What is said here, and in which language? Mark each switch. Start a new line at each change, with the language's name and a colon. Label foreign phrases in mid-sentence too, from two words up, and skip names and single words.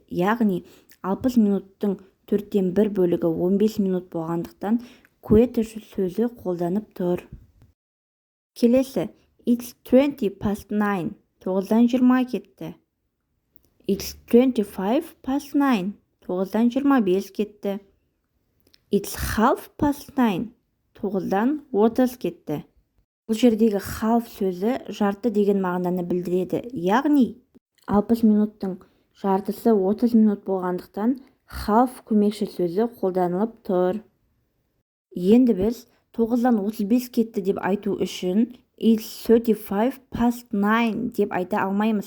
Kazakh: Яғни 60 минуттың 4-тен 1 бөлігі 15 минут болғандықтан quarter сөзі қолданып тұр.
English: Келесі, It's 20 past 9.
Kazakh: 9-дан 20 кетті.
English: It's 25 past 9.
Kazakh: 9-дан 25 кетті.
English: It's half past 9.
Kazakh: 9-дан 30 кетті. Бұл жердегі half сөзі жарты деген мағынаны білдіреді. Яғни 60 минуттың жартысы 30 минут болғандықтан half көмекші сөзі қолданылып тұр. Енді біз 9-дан 35 кетті деп айту үшін
English: It's 35 past 9
Kazakh: деп айта алмаймыз.